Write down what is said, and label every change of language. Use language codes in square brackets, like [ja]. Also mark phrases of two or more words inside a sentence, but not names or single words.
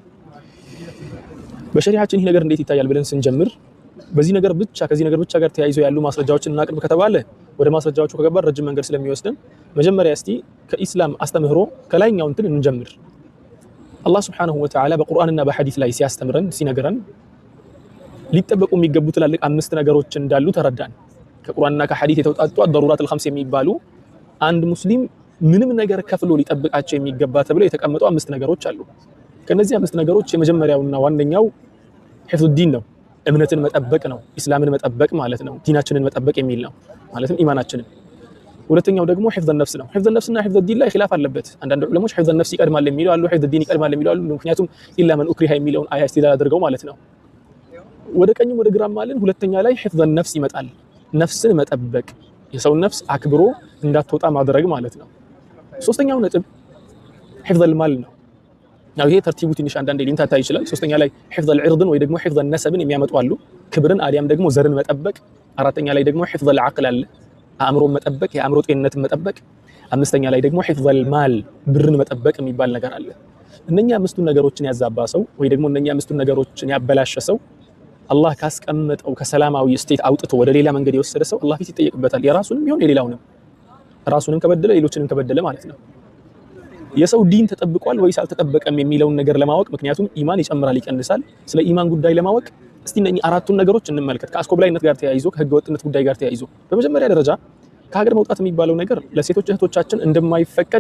[am] በሸሪዓችን ይህ ነገር እንዴት ይታያል ብለን ስንጀምር በዚህ ነገር ብቻ ከዚህ ነገር ብቻ ጋር ተያይዞ ያሉ ማስረጃዎችን እናቅርብ ከተባለ ወደ ማስረጃዎቹ ከገባን ረጅም መንገድ ስለሚወስደን መጀመሪያ እስቲ ከኢስላም አስተምህሮ ከላይኛው እንትን እንጀምር አላህ [ar] سبحانه وتعالى [am] በቁርአንና በሐዲስ ላይ ሲያስተምረን ሲነገረን ሊጠበቁ የሚገቡ ትላልቅ አምስት ነገሮች እንዳሉ ተረዳን ከቁርአንና ከሐዲስ የተውጣጡ [ar] الضرورات الخمس [am] የሚባሉ አንድ ሙስሊም ምንም ነገር ከፍሎ ሊጠብቃቸው የሚገባ ተብለው የተቀመጡ አምስት ነገሮች አሉ ከነዚህ አምስት ነገሮች የመጀመሪያውና ዋነኛው [ar] حفظ الدين [am] ነው እምነትን መጠበቅ ነው እስላምን መጠበቅ ማለት ነው ዲናችንን መጠበቅ የሚል ነው ማለትም ኢማናችንን ሁለተኛው ደግሞ [ar] حفظ النفس [am] ነው [ar] حفظ النفس [am] እና [ar] حفظ الدين [am] ላይ ኺላፍ አለበት አንዳንድ ዑለሞች [ar] حفظ النفس [am] ይቀድማል የሚሉ አሉ [ar] حفظ الدين [am] ይቀድማል የሚሉ አሉ ምክንያቱም [ar] إلا من أكره [am] የሚለውን አያ እስቲዳል አድርገው ማለት ነው ወደ ቀኝም ወደ ግራም ማለት ሁለተኛ ላይ [ar] حفظ النفس [am] ይመጣል ነፍስን መጠበቅ የሰው ነፍስ አክብሮ እንዳትወጣ ማድረግ ማለት ነው ሶስተኛው ነጥብ [ar] حفظ المال [am] ነው ያው ይሄ ተርቲቡ ትንሽ አንዳንዴ ሊንታታ ይችላል ሶስተኛ ላይ [ar] حفظ العرض [am] ወይ ደግሞ [ar] حفظ النسب [am] የሚያመጡ አሉ ክብርን አሊያም ደግሞ ዘርን መጠበቅ አራተኛ ላይ ደግሞ [ar] حفظ العقل [am] አለ አእምሮ መጠበቅ የአእምሮ ጤንነትን መጠበቅ አምስተኛ ላይ ደግሞ [ar] حفظ المال [am] ብርን መጠበቅ የሚባል ነገር አለ እነኛ አምስቱን ነገሮችን ያዛባ ሰው ወይ ደግሞ እነኛ አምስቱን ነገሮችን ያበላሸ ሰው አላህ ካስቀመጠው ከሰላማዊ ስቴት አውጥቶ ወደ ሌላ መንገድ የወሰደ ሰው አላህ ፊት ይጠየቅበታል የራሱንም ይሁን የሌላውንም ራሱንም ከበደለ ሌሎችንም ከበደለ ማለት ነው የሰው ዲን ተጠብቋል ወይስ አልተጠበቀም የሚለውን ነገር ለማወቅ ምክንያቱም ኢማን ይጨምራል ይቀንሳል ስለ ኢማን ጉዳይ ለማወቅ እስቲ እነኚህ አራቱን ነገሮች እንመልከት ከአስኮብላይነት ጋር ተያይዞ ከህገ ወጥነት ጉዳይ ጋር ተያይዞ በመጀመሪያ ደረጃ ከሀገር መውጣት የሚባለው ነገር ለሴቶች እህቶቻችን እንደማይፈቀድ